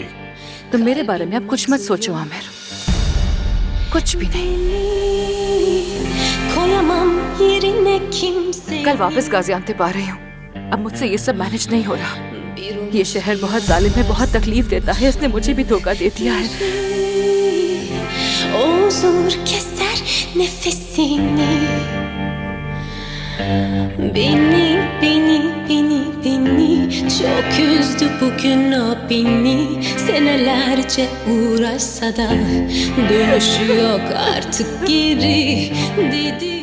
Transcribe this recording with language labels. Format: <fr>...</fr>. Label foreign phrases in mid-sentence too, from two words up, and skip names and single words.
<hi>तुम मेरे बारे में अब कुछ मत सोचो आमिर, कुछ भी नहीं। कल वापस गाजियान्तेप आ रही हूँ। अब मुझसे ये सब मैनेज नहीं हो रहा। ये शहर बहुत जालिम है, बहुत तकलीफ देता है। इसने मुझे भी धोखा दे दिया है।</hi> <tr>O zor keser nefesini. Beni çok üzdü bugün o beni. Senelerce uğraşsa da dönüşü yok artık geri dedi.</tr>